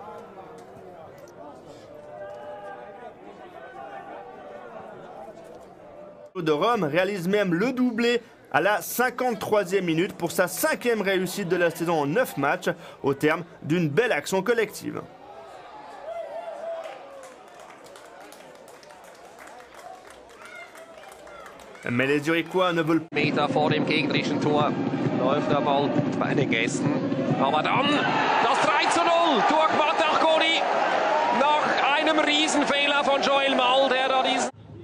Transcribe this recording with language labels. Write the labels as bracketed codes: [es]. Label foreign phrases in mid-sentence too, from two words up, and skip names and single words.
[fr] De Rome réalise même le doublé à la 53e minute pour sa 5e réussite de la saison en 9 matchs au terme d'une belle action collective. Mais les Zurichois ne veulent pas. [de] Meter vor dem gegnerischen Tor läuft der Ball bei den Gästen. Aber dann das 3:0 durch Matar Colli nach einem Riesenfehler von Joel Mal, der da diesen